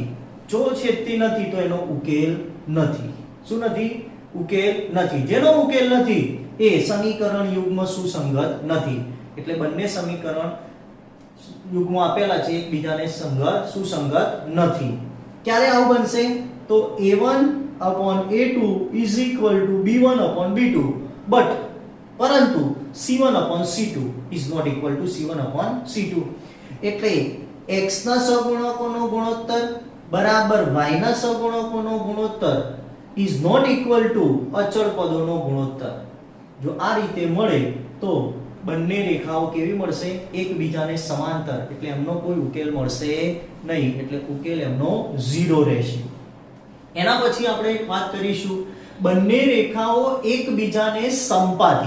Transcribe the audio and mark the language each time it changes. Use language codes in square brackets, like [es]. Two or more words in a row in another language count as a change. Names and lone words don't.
[gu] જો છેદતી નથી તો એનો ઉકેલ નથી. શું નથી? ઉકેલ નથી. જેનો ઉકેલ નથી એ સમીકરણ યુગ્મ સુસંગત નથી. એટલે બંને સમીકરણ યુગ્મો આપેલા છે એકબીજાને સુસંગત નથી. ક્યારે આવું બનશે? તો a1/a2 [en] is equal to [gu] b1/b2 but પરંતુ c1/c2 [en] is not equal to [gu] c1/c2. એટલે x ના સહગુણકોનો ગુણોત્તર બરાબર y ના સહગુણકોનો ગુણોત્તર [en] is not equal to [gu] અચળ પદોનો ગુણોત્તર. જો આ રીતે મળે તો બંને રેખાઓ કેવી મળશે? એકબીજાને સમાંતર. એટલે એમનો કોઈ ઉકેલ મળશે નહીં. એટલે ઉકેલ એમનો 0 રહેશે. એના પછી આપણે એક વાત કરીશું, બંને રેખાઓ એકબીજાને સંપાતી.